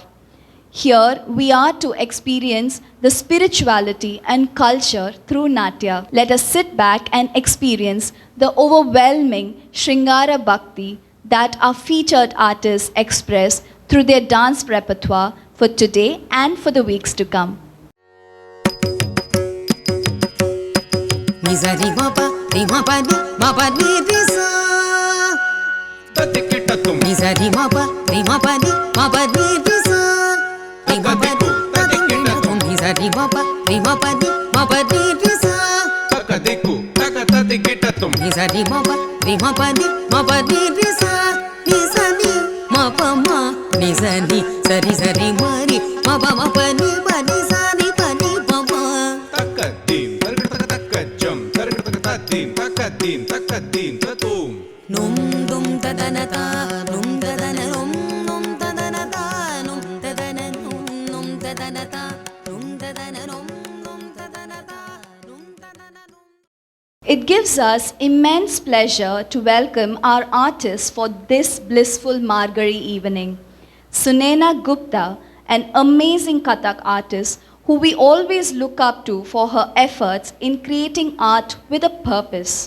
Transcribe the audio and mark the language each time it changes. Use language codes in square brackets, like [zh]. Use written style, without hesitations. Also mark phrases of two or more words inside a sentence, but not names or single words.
[en] Here we are to experience the spirituality and culture through Natya. Let us sit back and experience the overwhelming [sa] Shringara Bhakti [en] that our featured artists express through their dance repertoire for today and for the weeks to come. Nizari mapa, rima pani, mapa ni risa. Nizari mapa, rima pani, mapa ni risa. Rima pani, tadikitum. Nizari mapa, rima pani, mapa ni risa. Takadiku, takatadikitatum. Nizari mapa, rima pani, mapa ni risa. Nizani, mapa ma, nizani, sari sari mari, mapa mapa ni pani sari pani mapa. Takadim, takajam, takadim, takadim, takadim, tatum. Num dum tadanata, num tadana num tadanata, num tadana num tadanata, num tadana num tadanata, num tadana num. It gives us immense pleasure to welcome our artists for this blissful Margari evening. Sunena Gupta, an amazing Kathak artist who we always look up to for her efforts in creating art with a purpose.